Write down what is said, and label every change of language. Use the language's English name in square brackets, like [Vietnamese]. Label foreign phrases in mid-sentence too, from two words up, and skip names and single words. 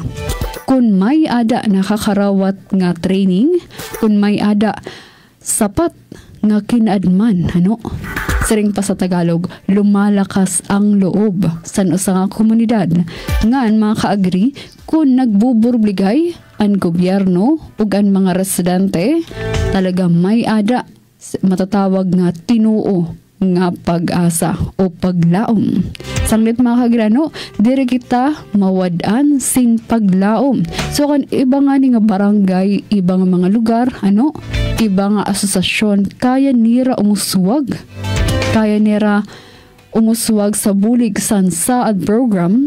[Waray] Kung may ada nakakarawat nga training, kung may ada sapat nga kinaadman, Siring pa sa Tagalog, [Filipino] lumalakas ang loob [Waray] sa usang nga komunidad. Ngan mga ka-agri, kung nagbuburbligay ang gobyerno ug ang mga residente, talaga may ada matatawag nga tinuo nga pag-asa o paglaom. Sanglit mga kagrano, dire kita mawadaan sin paglaom. So kan iba nga ni nga barangay, iba nga mga lugar, iba nga asosasyon, kaya nira umuswag sa bulig san Saad program.